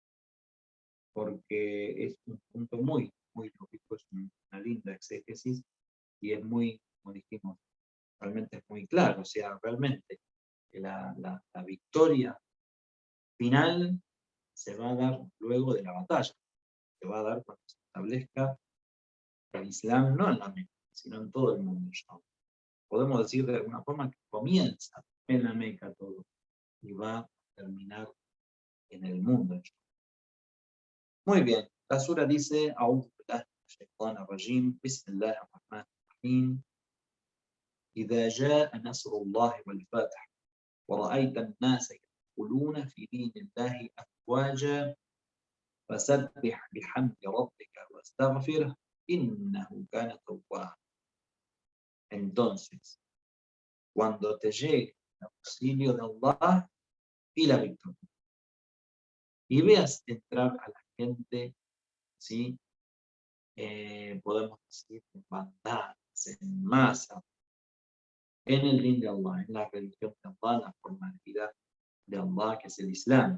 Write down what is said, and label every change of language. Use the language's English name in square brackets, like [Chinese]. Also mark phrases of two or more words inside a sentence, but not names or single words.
[Spanish] porque es un punto muy, muy lógico, es una linda exégesis, y es muy, como dijimos, realmente es muy claro, o sea, realmente la victoria final se va a dar luego de la batalla, se va a dar cuando se establezca el Islam, no en la Meca, sino en todo el mundo. Podemos decir de alguna forma que comienza en la Meca todo, y va a terminar en el mundo. Muy bien, la sura dice, [Arabic] أعوذ بالله من الشيطان الرجيم, بسم الله الرحمن الرحيم, إذا جاء نصر الله والفتح ورأيت الناس يدخلون في دين الله أفواجا فسبح بحمد ربك واستغفره إنه كان توابا. [Spanish] Entonces, cuando te llegue el auxilio de Allah y la victoria, y veas entrar a la gente, ¿sí? Podemos decir en bandadas, en masa, en el din de Allah, en la religión de Allah, la forma de vida de Allah, que es el Islam.